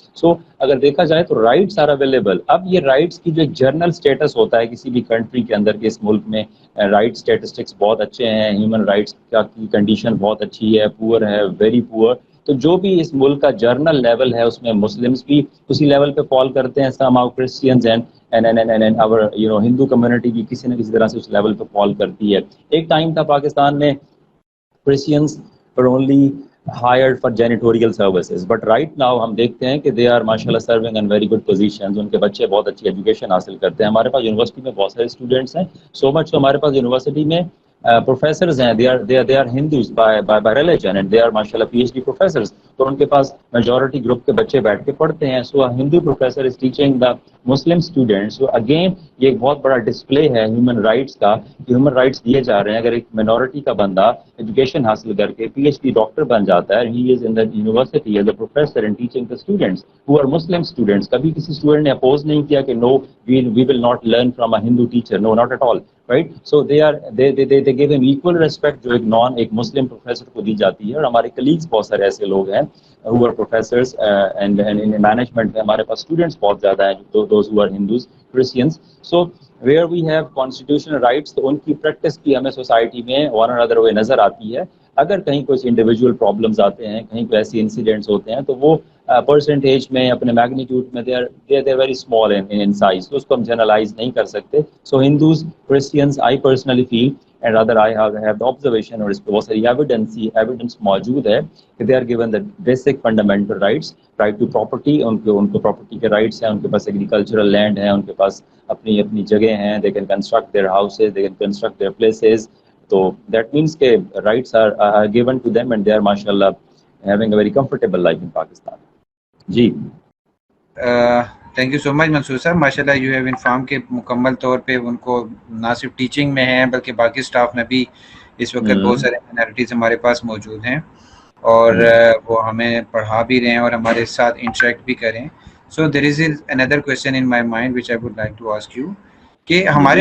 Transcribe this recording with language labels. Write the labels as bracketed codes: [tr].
[ur] سو اگر دیکھا جائے تو رائٹس آر اویلیبل. اب یہ رائٹس کی جو ایک جرنل اسٹیٹس ہوتا ہے کسی بھی کنٹری کے اندر کے, اس ملک میں رائٹ اسٹیٹسٹکس بہت اچھے ہیں, ہیومن رائٹس کی کنڈیشن بہت اچھی ہے, پور ہے, ویری پور. تو جو بھی اس ملک کا جرنل لیول ہے اس میں مسلمس بھی اسی لیول پہ فال کرتے ہیں. سم آؤ کرسچینز اینڈ اور ہندو کمیونٹی بھی کسی نہ کسی طرح سے اس لیول پہ فال کرتی ہے. ایک ٹائم تھا پاکستان میں Christians per only [en] hired for janitorial services, but right now [ur] ہم دیکھتے ہیں کہ [en] they are mashallah serving in very good positions. [ur] ان کے بچے بہت اچھی ایجوکیشن حاصل کرتے ہیں. ہمارے پاس یونیورسٹی میں بہت سارے اسٹوڈنٹس ہیں, سو مچ تو ہمارے پاس یونیورسٹی میں پروفیسرز ہیں, [en] they are Hindus by religion, and they are mashallah PhD professors. [ur] تو ان کے پاس میجورٹی گروپ کے بچے بیٹھ کے پڑھتے ہیں. [en] So Hindu professor is teaching the Muslim students. [ur] So again یہ ایک بہت بڑا ڈسپلے ہے ہیومن رائٹس کا. ہیومن رائٹس دیے جا رہے ہیں. اگر ایک مائنورٹی کا بندہ ایجوکیشن حاصل کر کے PhD ڈاکٹر بن جاتا ہے, [en] he is in the university as a professor and teaching the students who are Muslim students. [ur] کبھی کسی اسٹوڈنٹ نے اپوز نہیں کیا کہ [en] no, we will not learn from a Hindu teacher. No, not at all. Right? So they give him equal respect [ur] جو ایک مسلم professor کو دی جاتی ہے. اور ہمارے کلیگس بہت سارے ایسے لوگ ہیں [en] who are professors and in management. [ur] ہمارے پاس اسٹوڈنٹس بہت زیادہ ہیں [en] those who are Hindus, Christians. So where we have constitutional rights, [ur] تو ان کی پریکٹس کی ہمیں سوسائٹی میں [en] one or other way [ur] نظر آتی ہے. اگر کہیں کچھ انڈیویجول پرابلمز آتے ہیں, کہیں کوئی ایسی انسیڈنٹس ہوتے ہیں, تو وہ پرسنٹیج میں اپنے میگنیٹیوڈ میں [en] they are very small in size, [ur] تو اس کو ہم جنرلائز نہیں کر سکتے. [en] so Hindus, Christians, I personally feel and other I have the observation, [ur] اور اس پہ بہت ساری ایویڈنس موجود ہے کہ [en] They are given the basic fundamental rights. Right to property, [ur] ان کو پراپرٹی کے رائٹس ہیں, ان کے پاس ایگریکلچرل لینڈ ہے, ان کے پاس اپنی جگہ ہیں, [en] They can construct their houses, they can construct their places. [ur] تو دیٹ مینس کہ [en] Rights are given to them and they are mashallah having a very comfortable life in Pakistan. [ur] جی [en] Thank you so much Mansoor sahab. [ur] ماشاء اللہ [en] you have inform [ur] کہ مکمل طور پہ ان کو نہ صرف ٹیچنگ میں ہیں بلکہ باقی اسٹاف میں بھی اس وقت بہت سارے مائنارٹیز ہمارے پاس موجود ہیں. اور وہ ہمیں پڑھا بھی رہے ہیں اور ہمارے ساتھ انٹریکٹ بھی کریں. [en] so there is another question in my mind which I would like to ask you [ur] کہ ہمارے